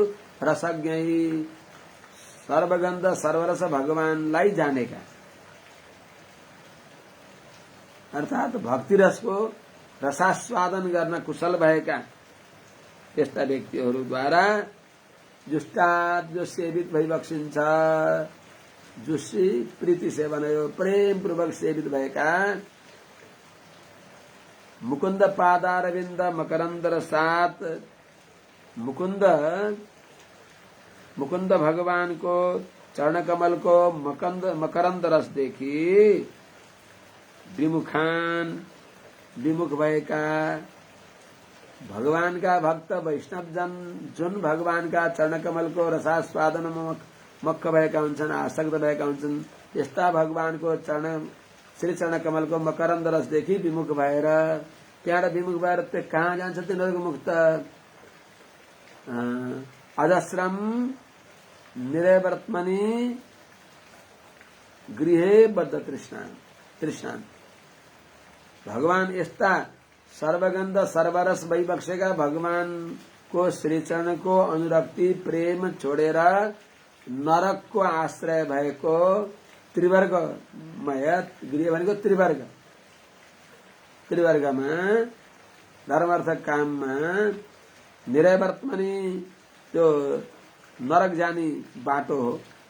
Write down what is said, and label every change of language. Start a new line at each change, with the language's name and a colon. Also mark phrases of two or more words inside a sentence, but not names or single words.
Sanskrit: रसज्ञै सर्वगन्ध सर्वरस
Nepali: भगवानलाई जानेका, अर्थात भक्तिरसको रसास्वादन गर्न कुशल भएका यस्ता व्यक्तिहरूद्वारा जुष्टाद जो सेवित भइबक्सिन्छ। जुसी प्रीति सेवन हो, प्रेम पूर्वक सेवित भएका
Sanskrit: मुकुंद पादारविंद मकरंद रसात।
Nepali: मुकुंद भगवान को चरण कमल को मकरंद रस देखी विमुखान विमुख भएका भगवान का भक्त वैष्णव जन जुन भगवान का चरण कमल को रसास्वादन मक्ख भएका हुन्छन्, आसक्त भएका हुन्छन्, त्यस्ता भगवान को श्री चरण कमल को मकरंद रस देखि विमुख भएर त्यहाँबाट विमुख भएर त्यो कहाँ जान्छ? तिनीहरूको मुख त
Sanskrit: अजस्रम निरयवर्त्मनि गृहे बद्ध तृष्णान।
Nepali: भगवान यस्ता सर्वगन्ध सर्वरस भइबक्सेका भगवान को श्रीचरण को अनुरक्ति प्रेम छोडेर नरकको आश्रय भएको त्रिवर्गमय गृह भनेको त्रिवर्ग, त्रिवर्गमा धर्मार्थ काममा निरयवर्तमनी त्यो नरक जाने बाटो हो।